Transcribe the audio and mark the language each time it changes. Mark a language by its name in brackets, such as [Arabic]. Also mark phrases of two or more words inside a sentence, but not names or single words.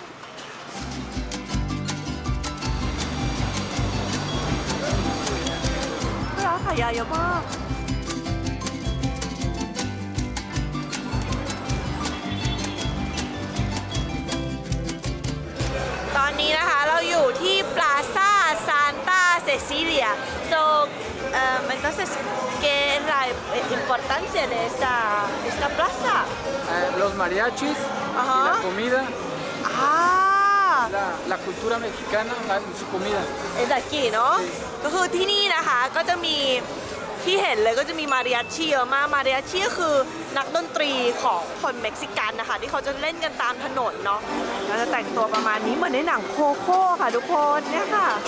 [Thai] ร้านขายยาเยอะมาก ตอนนี้นะคะเราอยู่ที่ Plaza Santa Cecilia [Spanish] so entonces ¿qué es la importancia de esta plaza? Los mariachis, Ajá. y la comida, Ah la cultura mexicana, su comida. es de aquí [Thai] เนาะก็คือที่นี่นะคะก็จะมีที่เห็นเลยก็จะมีมาริอาชิเยอะมากมาริอาชิก็คือนักดนตรีของคนเม็กซิกันนะคะที่เขาจะเล่นกันตามถนนเนาะเราจะแต่งตัวประมาณนี้เหมือนในหนังโคโค่ค่ะทุกคนเนี่ยค่ะ